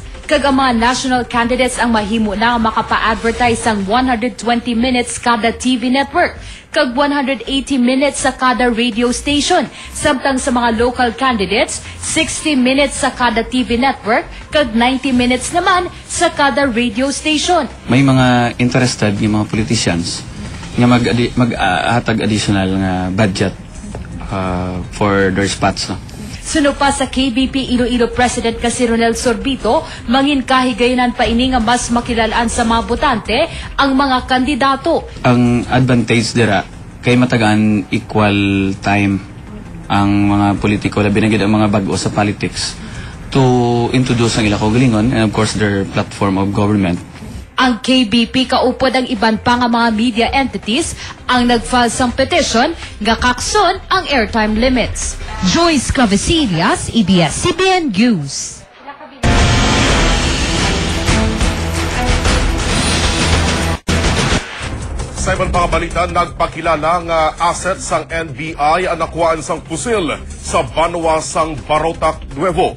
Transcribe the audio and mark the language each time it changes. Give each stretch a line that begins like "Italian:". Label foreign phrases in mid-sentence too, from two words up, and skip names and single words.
Hiligaynon: Kag ang mga
English: national candidates
Hiligaynon: ang mahimo na nga makapa-advertise sang 120 minutes kada TV network, kag 180 minutes sa kada radio station. Samtang sa mga
English: local candidates,
Hiligaynon: 60 minutes sa kada TV network, kag 90 minutes naman sa kada radio station. May mga interested ng mga politicians nga mag-hatag additional nga budget
English: for their spots.
Hiligaynon: No? Suno pa sa KBP Iloilo President kasi Ronel Sorbito, mangin kahigayonan pa ini nga mas makilalaan sa mga botante ang mga kandidato. Ang advantage dira kay matagaan equal time ang mga politiko labi na gid ang mga bag-o sa politics
English: to introduce
Hiligaynon: ang ila kaugalingon
English: and of course their platform of government.
Hiligaynon: Ang KBP kaupod ang iban pa nga mga media entities ang nag-file sang petition nga kakson ang
English: airtime limits.
Hiligaynon: Joyce Clavisillas, ABS-CBN News. Sa ibang pangabalita, nagpakilala nga asset sang NBI ang nakuhaan sang pusil sa Banwa sang Barotac Nuevo.